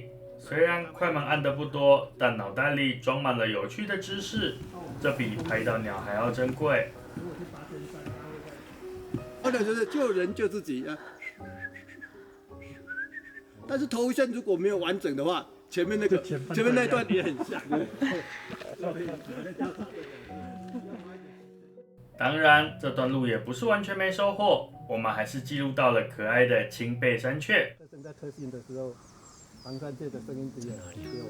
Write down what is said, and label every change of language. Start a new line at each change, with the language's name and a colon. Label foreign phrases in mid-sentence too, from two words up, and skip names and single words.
Chinese: 雖然快門按得不多，但腦袋裡裝滿了有趣的知識，這比拍到鳥還要珍貴。就是救人救自己啊！但是頭線如果沒有完整的話，前面那段也很像。當然，這段路也不是完全沒收穫，我們還是記錄到了可愛的青背山雀。在特訓的時候，航山界的聲音只有